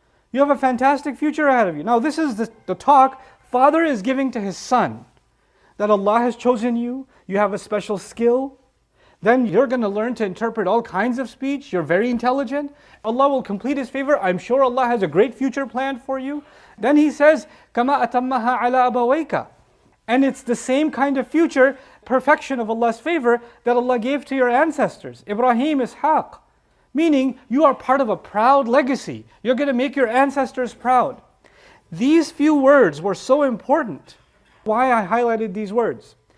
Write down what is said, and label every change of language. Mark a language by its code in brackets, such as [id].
[en] You have a fantastic future ahead of you. Now this is the talk father is giving to his son. That Allah has chosen you, you have a special skill. Then you're going to learn to interpret all kinds of speech. You're very intelligent. Allah will complete His favor. I'm sure Allah has a great future planned for you. [ar] Then He says, كَمَا أَتَمَّهَا عَلَى أَبَوَيْكَ. [en] And it's the same kind of future, perfection of Allah's favor that Allah gave to your ancestors, Ibrahim, Ishaq. Meaning, you are part of a proud legacy. You're going to make your ancestors proud. These few words were so important. Why I highlighted these words?